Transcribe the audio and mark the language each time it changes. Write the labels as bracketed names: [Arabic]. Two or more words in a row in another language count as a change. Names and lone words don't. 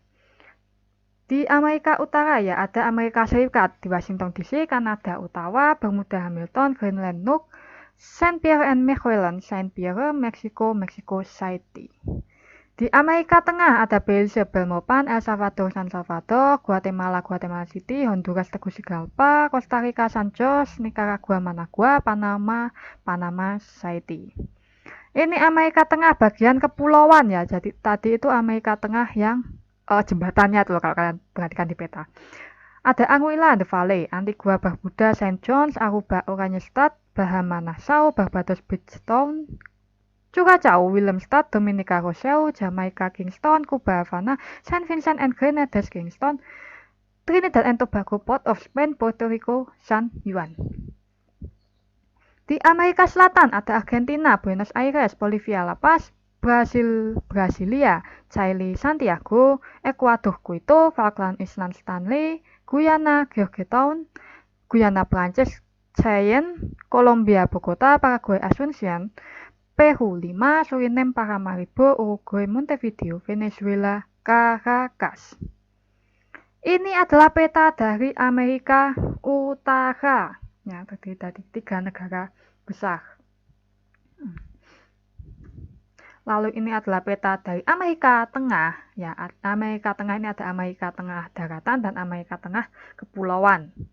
[Indonesian] Di Amerika Utara ya ada Amerika Serikat, di Washington DC, Kanada, Ottawa, Bermuda, Hamilton, Greenland, Nuuk, Saint Pierre and Miquelon, Saint Pierre, Meksiko, Mexico City. Di Amerika Tengah ada Belize, Belmopan, El Salvador, San Salvador, Guatemala, Guatemala City, Honduras, Tegucigalpa, Costa Rica, San Jose, Nicaragua, Managua, Panama, Panama City. Ini Amerika Tengah bagian kepulauan ya. Jadi tadi itu Amerika Tengah yang jembatannya tuh kalau kalian perhatikan di peta. Ada Anguilla and Valley, Antigua, Barbuda, Saint John's, Aruba, Oranjestad, Bahama Nassau, Barbados, Bridgetown, Curacao, Willemstad, Dominica, Rossell, Jamaica, Kingston, Cuba, Havana, Saint Vincent and Grenadines, Kingston, Trinidad and Tobago, Port of Spain, Puerto Rico, San Juan. Di Amerika Selatan ada Argentina, Buenos Aires, Bolivia, La Paz, Brasilia, Chile, Santiago, Ekuador, Quito, Falkland Island, Stanley, Guyana, Georgetown, Guyana, Prancis, Cayenne, Colombia, Bogota, Paraguay, Asunción, Peru, Lima, Suriname, Paramaribo, Uruguay, Montevideo, Venezuela, Caracas. Ini adalah peta dari Amerika Utara. Ya, terdiri dari 3 negara besar. Lalu ini adalah peta dari Amerika Tengah. Ya, Amerika Tengah ini ada Amerika Tengah daratan dan Amerika Tengah kepulauan.